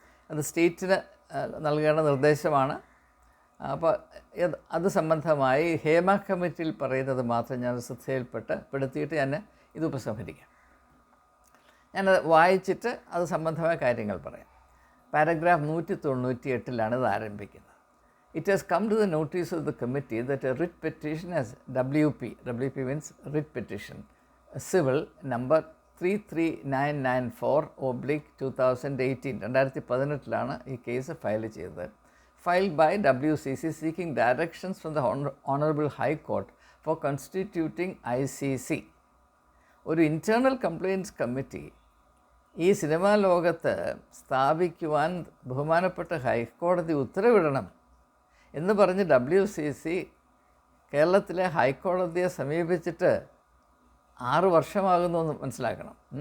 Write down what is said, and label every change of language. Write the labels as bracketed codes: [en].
[ml] അത് സ്റ്റേറ്റിന് നൽകേണ്ട നിർദ്ദേശമാണ്. അപ്പോൾ അത് സംബന്ധമായി ഹേമ കമ്മിറ്റിയിൽ പറയുന്നത് മാത്രം ഞാൻ ശ്രദ്ധയിൽപ്പെടുത്തിയിട്ട് ഞാൻ ഇത് ഉപസംഹരിക്കാം. ഞാനത് വായിച്ചിട്ട് അത് സംബന്ധമായ കാര്യങ്ങൾ പറയാം. പാരഗ്രാഫ് 198 ഇത് ആരംഭിക്കുന്നത്. [en] It has come to the notice of the committee that a writ petition as WP means writ petition, civil number 33994/2018, 2018 [ml] ഈ കേസ് ഫയൽ ചെയ്തത്. [en] Filed by WCC seeking directions from the Honorable High Court for constituting ICC. [ml] ഒരു internal complaints committee ഈ cinema ലോകത്ത് സ്ഥാപിക്കുവാൻ ബഹുമാനപ്പെട്ട ഹൈക്കോടതി ഉത്തരവിടണം എന്ന് പറഞ്ഞ് WCC കേരളത്തിലെ ഹൈക്കോടതിയെ സമീപിച്ചിട്ട് 6 വർഷമാകുന്നു എന്ന് മനസ്സിലാക്കണം.